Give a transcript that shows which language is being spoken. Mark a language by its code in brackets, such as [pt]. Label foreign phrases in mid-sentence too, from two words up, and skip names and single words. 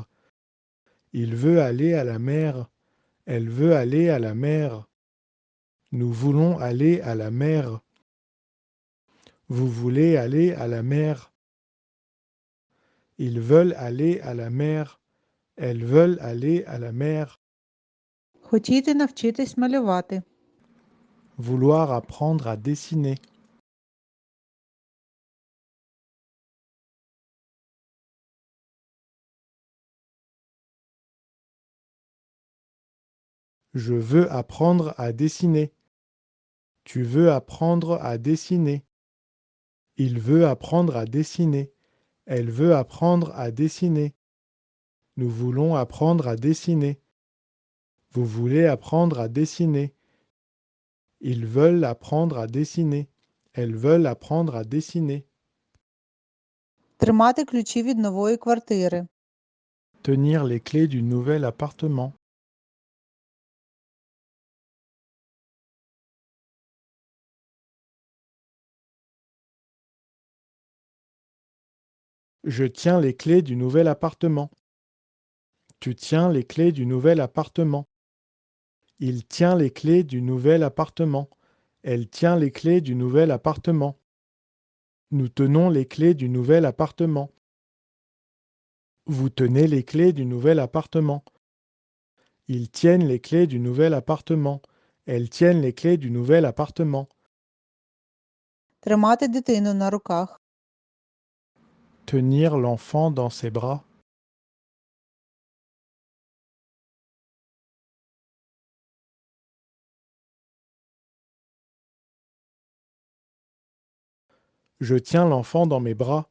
[fr] Il veut aller à la mer. Elle veut aller à la mer. Nous voulons aller à la mer. Vous voulez aller à la mer. Ils veulent aller à la mer. Elles veulent aller à la mer. [uk] Хотіти навчитись малювати. [fr] Vouloir apprendre à dessiner. Je veux apprendre à dessiner. Tu veux apprendre à dessiner. Il veut apprendre à dessiner. Elle veut apprendre à dessiner. Nous voulons apprendre à dessiner. Vous voulez apprendre à dessiner. Ils veulent apprendre à dessiner. Elles veulent apprendre à dessiner. [uk] Тримати ключі від нової квартири. [fr] Tenir les clés du nouvel appartement. Je tiens les clés du nouvel appartement. Tu tiens les clés du nouvel appartement. Il tient les clés du nouvel appartement. Elle tient les clés du nouvel appartement. Nous tenons les clés du nouvel appartement. Vous tenez les clés du nouvel appartement. Ils tiennent les clés du nouvel appartement. Elles tiennent les clés du nouvel appartement. [uk] Тримати дитину на руках. [fr] Tenir l'enfant dans ses bras. Je tiens l'enfant dans mes bras.